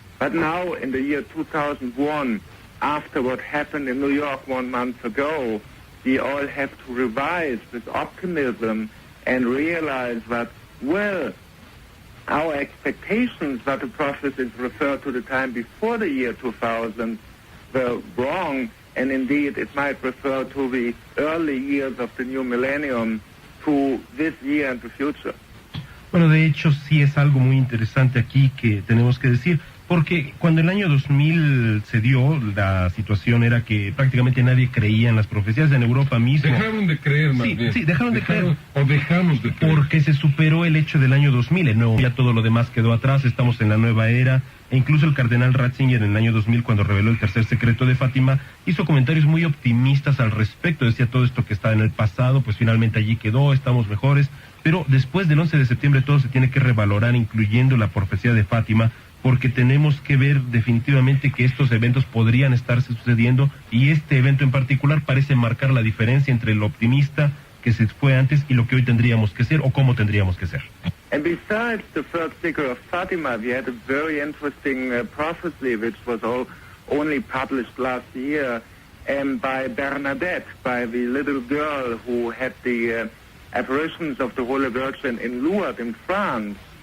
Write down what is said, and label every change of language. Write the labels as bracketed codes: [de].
[en] But now, in the year 2001, after what happened in New York 1 month ago, we all have to revise this optimism and realize that, well, our expectations that the prophecies refer to the time before the year 2000 were wrong, and indeed it might refer to the early years of the new millennium, to this year and the future. [es] Bueno, de hecho sí es algo muy interesante aquí que tenemos que decir, porque cuando el año 2000 se dio, la situación era que prácticamente nadie creía en las profecías en Europa mismo. Dejaron de creer, más bien. Sí, dejaron de creer. O dejamos de creer. Porque se superó el hecho del año 2000, no, ya todo lo demás quedó atrás, estamos en la nueva era, e incluso el cardenal Ratzinger en el año 2000, cuando reveló el tercer secreto de Fátima, hizo comentarios muy optimistas al respecto, decía todo esto que está en el pasado, pues finalmente allí quedó, estamos mejores, pero después del 11 de septiembre todo se tiene que revalorar, incluyendo la profecía de Fátima, porque tenemos que ver definitivamente que estos eventos podrían estarse sucediendo, y este evento en particular parece marcar la diferencia entre lo optimista que se fue antes y lo que hoy tendríamos que ser o cómo tendríamos que ser. [en] And besides the first secret of Fatima, we had a very interesting prophecy which was only published last year by Bernadette, by the little girl who had the apparitions of the Holy Virgin in Lourdes in France.